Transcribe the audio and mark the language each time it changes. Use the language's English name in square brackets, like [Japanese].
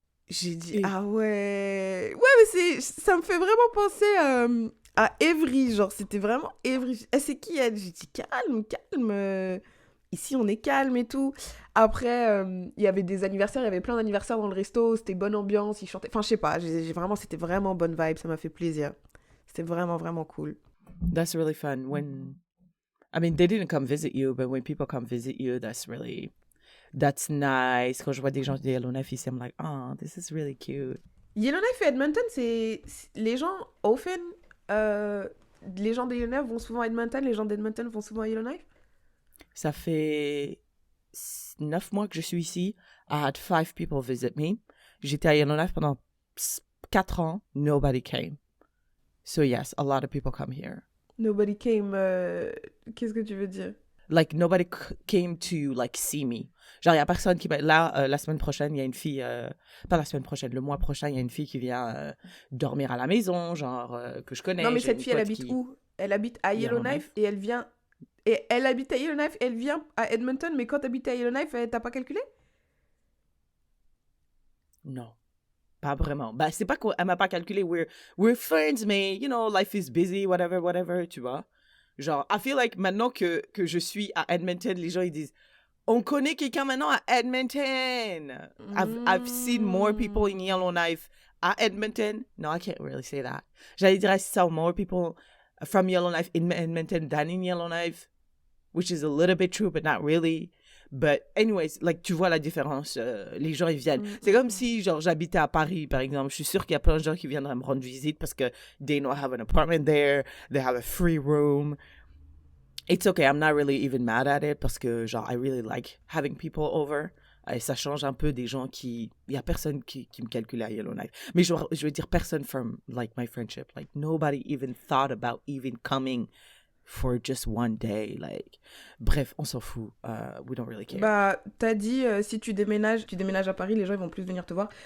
[French] J'ai dit, ah ouais. Ouais, mais ça me fait vraiment penser à Evry, genre, c'était vraiment Evry. Eh, c'est qui elle? J'ai dit, calme. Ici, on est calme et tout. Après, il y avait des anniversaires, il y avait plein d'anniversaires dans le resto, c'était bonne ambiance, ils chantaient. Enfin, je sais pas, c'était vraiment bonne vibe, ça m'a fait plaisir. C'était vraiment, vraiment cool. [English] That's really fun. I mean, they didn't come visit you, but when people come visit you, that's nice. [French] Quand je vois des gens de Yellowknife ici, [English] I'm like, oh, this is really cute. [French] Yellowknife et Edmonton, les gens, [English] often, [French] les gens de Yellowknife vont souvent à Edmonton, les gens d'Edmonton vont souvent à Yellowknife. Ça fait 9 mois que je suis ici. [English] I had 5 people visit me. [French] J'étais à Yellowknife pendant 4 ans. [English] Nobody came. So yes, a lot of people come here. Nobody came. [French] Qu'est-ce que tu veux dire? [English] Like, nobody came to, like, see me. [French] Genre, il n'y a personne qui... Là, la semaine prochaine, il y a une fille... pas la semaine prochaine, le mois prochain, il y a une fille qui vient dormir à la maison, genre, que je connais. Non, mais cette fille, elle habite où? Elle habite à Yellowknife et elle vient... Et elle habite à Yellowknife, elle vient à Edmonton, mais quand t'habites à Yellowknife, t'as pas calculé? Non. Pas vraiment. Bah, c'est pas qu'elle m'a pas calculé. [English] We're friends, [French] mais, [English] you know, life is busy, whatever, [French] tu vois. Genre, [English] I feel like [French] maintenant que je suis à Edmonton, les gens, ils disent, on connaît quelqu'un maintenant à Edmonton. [English] I've seen more people in Yellowknife at Edmonton. No, I can't really say that. [French] J'allais dire, [English] I saw more people from Yellowknife in Edmonton than in Yellowknife, which is a little bit true, but not really. But anyways, like, [French] tu vois la différence, les gens, ils viennent. C'est comme si, genre, j'habitais à Paris, par exemple. Je suis sûre qu'il y a plein de gens qui viendraient me rendre visite parce que [English] they know I have an apartment there, they have a free room. It's okay, I'm not really even mad at it [French] parce que, genre, [English] I really like having people over. [French] Et ça change un peu des gens qui... Il y a personne qui me calculait à Yellowknife. Mais je veux dire personne [English] from, like, my friendship. Like, nobody even thought about even coming for just one day. Like, [French] bref, on s'en fout. [English] We don't really care. [French] Bah, t'as dit, si tu déménages à Paris, les gens ils vont plus venir te voir.